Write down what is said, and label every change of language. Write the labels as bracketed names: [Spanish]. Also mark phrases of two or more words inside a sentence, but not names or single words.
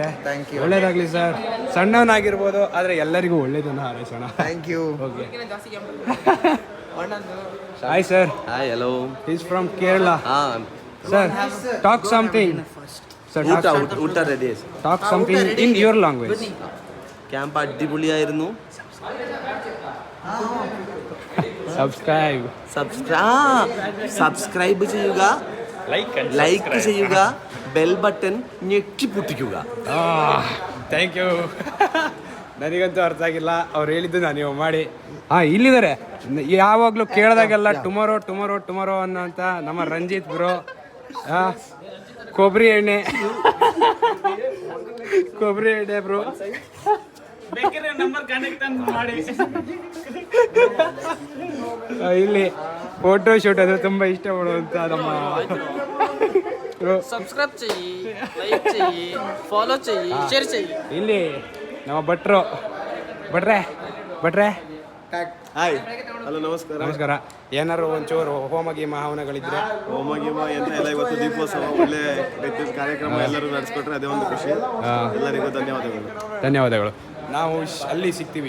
[Kannada] ಒಳ್ಳೇದಾಗಲಿ ಸರ್. ಸಣ್ಣವನಾಗಿರ್ಬೋದು, ಆದರೆ ಎಲ್ಲರಿಗೂ ಒಳ್ಳೇದನ್ನು ಹಾರೈಸೋಣ. [English] Thank you. OK. Hi sir. Hi, hello. is from Kerala. Sir talk something sir [Kannada] ಊಟ ರೆಡಿ [English] Talk something in your language. [Malayalam] ക്യാമ്പ് അടിപൊളിയായിരുന്നു. സബ്സ്ക്രൈബ് ചെയ്യുക, ലൈക്ക് ചെയ്യുക, ബെൽ ബട്ടൺ ഞെക്കി പൊട്ടിക്കുക. [English] Thank you. [Kannada] ನನಗಂತೂ ಅರ್ಥ ಆಗಿಲ್ಲ, ಅವ್ರು ಹೇಳಿದ್ದು ನಾನು ನೀವು ಮಾಡಿ. ಇಲ್ಲಿದ್ದಾರೆ ಯಾವಾಗಲೂ ಕೇಳಿದಾಗೆಲ್ಲ [English] tomorrow tomorrow tomorrow [Kannada] ಅನ್ನೋಂಥ ನಮ್ಮ ರಂಜಿತ್ ಬ್ರೋ. ಕೊಬ್ಬರಿ ಎಣ್ಣೆ ಬ್ರೋ. ಇಲ್ಲಿ [English] photo shoot [Kannada] ಅದು ತುಂಬ ಇಷ್ಟ ಪಡುವಂಥ ನಮ್ಮ [Hindi] सब्सक्राइब चाहिए, लाइक चाहिए, फॉलो चाहिए, शेयर चाहिए. [Kannada] ಇಲ್ಲಿ ನಮ್ಮ ಭಟ್ರೆ [English] Hi, hello, ನಮಸ್ಕಾರ. [Kannada] ನಮಸ್ಕಾರ. ಏನಾರು ಒಂಚೂರು ಹೋಮ ಗೀಮ ಹವನಗಳಿದ್ರೆ? ಹೋಮ ಗೀಮ ಎಂತ ಇಲ್ಲ, ಇವತ್ತು ದೀಪೋತ್ಸವ ಒಳ್ಳೆ ರೀತಿಯ ಕಾರ್ಯಕ್ರಮ ಎಲ್ಲರೂ ನಡೆಸ್ಕೊಟ್ರೆ ಅದೇ ಒಂದು ಖುಷಿ. ಎಲ್ಲರಿಗೂ ಧನ್ಯವಾದಗಳು. ನಾವು ಅಲ್ಲಿ ಸಿಗ್ತೀವಿ.